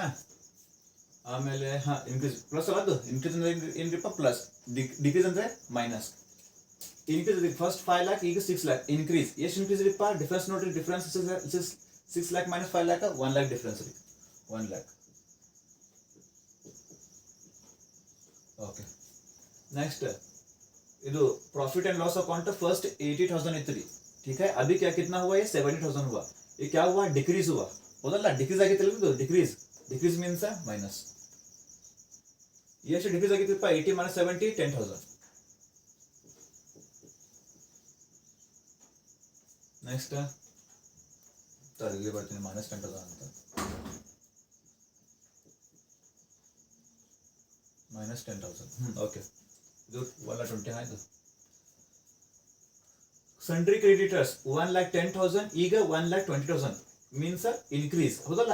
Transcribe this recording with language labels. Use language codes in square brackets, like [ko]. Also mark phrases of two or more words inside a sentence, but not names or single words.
[kn] ಆಮೇಲೆ [en] increase plus [kn] ಅಲ್ಲ, ಅದು ಇನ್ಕ್ರೀಸ್ ಅಂದ್ರೆ ಏನ್ರಿಪ್ಪ ಪ್ಲಸ್, ಡಿಕ್ರೀಸ್ ಅಂದ್ರೆ ಮೈನಸ್. [en] increase first [kn] 5 lakh, ಈಗ 6 lakh. ಇನ್ಕ್ರೀಸ್ ಎಷ್ಟು ಇನ್ಕ್ರೀಸ್ ರೀಪ್ಪ? ಡಿಫ್ರೆನ್ಸ್ ನೋಡ್ರಿ, ಡಿಫ್ರೆನ್ಸ್ 6 lakh minus 5 lakh 1 lakh ಡಿಫ್ರೆನ್ಸ್ ರೀ, 1 lakh. [en] okay next [hi] इधर [en] profit and loss account first [hi] 80,000 इतनी, ठीक है? अभी क्या कितना हुआ? ये 70,000 हुआ. ये क्या हुआ? डिक्रीज हुआ, होता डिक्रीज आगे तो डिक्रीज, [en] decrease means minus. [hi] ये डिक्रीज आगे 80 minus 70 10,000. [kn] नेक्स्ट ಇಲ್ಲಿ ಬರ್ತೀನಿ minus 10,000 ಅಂತ, minus 10,000. ಓಕೆ ಇದು 120 ಆಯ್ತು. [en] sundry creditors [kn] 1,10,000, ಈಗ 1,20,000 [en] means increase, [kn] ಹೌದಲ್ಲ?